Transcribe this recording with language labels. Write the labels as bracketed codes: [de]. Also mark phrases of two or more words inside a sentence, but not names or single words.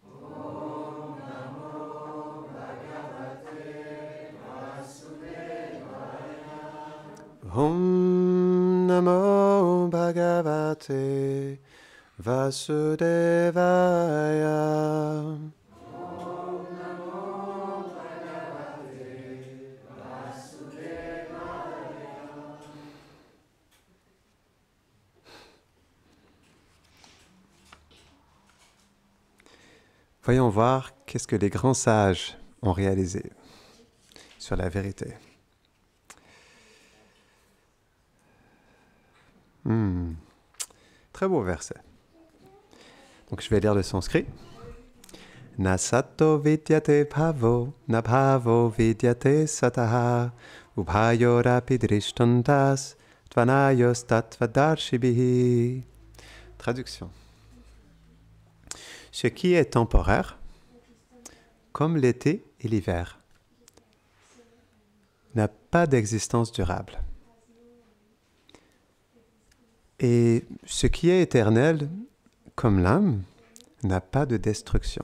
[sa] ॐ नमो भगवते वासुदेवाय. [fr] Voyons voir qu'est-ce que les grands sages ont réalisé sur la vérité. Très beau verset. Donc je vais lire le sanskrit. [sa] न सतो विद्यते भावो, न भावो विद्यते सतः, उभयोरपि दृष्टान्तस्, त्वनयोस् तत्त्वदर्शिभिः. [fr] Traduction. Ce qui est temporaire, comme l'été et l'hiver, n'a pas d'existence durable. Et ce qui est éternel, comme l'âme, n'a pas de destruction.